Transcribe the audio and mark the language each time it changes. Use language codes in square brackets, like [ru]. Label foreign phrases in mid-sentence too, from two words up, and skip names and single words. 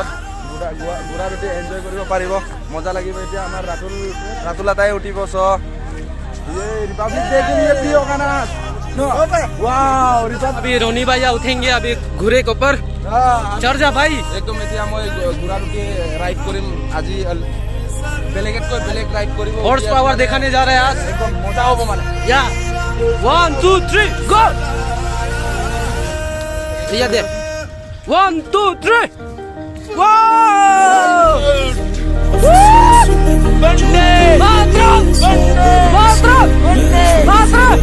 [as] ঘোঁৰাত উঠি এনজয় কৰিব পাৰিব, মজা লাগিব। এতিয়া আমাৰ ৰাতুল এটাই উঠিব। [hi] চ' रिपब्लिक डे के लिए भी होगा ना। वाओ, अभी रोनी भैया उठेंगे अभी घोड़े के ऊपर। चढ़ जा भाई। [as] एकदम এতিয়া মই ঘোঁৰাটোকে রাইড কৰিম আজি, বেলেগতকৈ বেলেগ রাইড কৰিব। [en] horse power [hi] दिखाने जा रहे हैं आज, [as] एकदम মজা হ'ব মানে। [hi] या 1 2 3 गो। ये दे 1 2 3 वाओ। वंदे मातरम, वंदे मातरम।